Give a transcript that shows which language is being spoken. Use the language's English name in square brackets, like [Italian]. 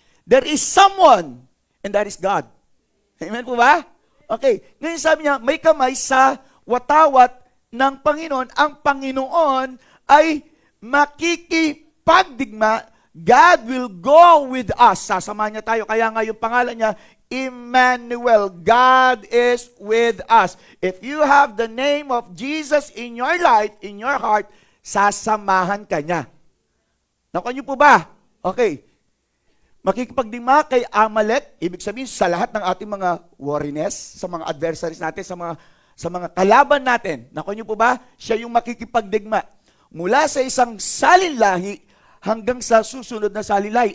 [English] There is someone, and that is God. [Filipino] Amen po ba? Okay. Ngayon sabi niya, may kamay sa watawat ng Panginoon. Ang Panginoon ay makikipagdigma. [English] God will go with us. [Filipino] Sasamahan niya tayo. Kaya nga yung pangalan niya, Emmanuel. [English] God is with us. If you have the name of Jesus in your life, in your heart, [Filipino] sasamahan ka niya. Nakuha niyo po ba? Okay. Makikipagdigma kay Amalek, ibig sabihin sa lahat ng ating mga warriness, sa mga adversaries natin, sa mga kalaban natin. Nakuha niyo po ba? Siya yung makikipagdigma. Mula sa isang salinlahi hanggang sa susunod na salinlahi.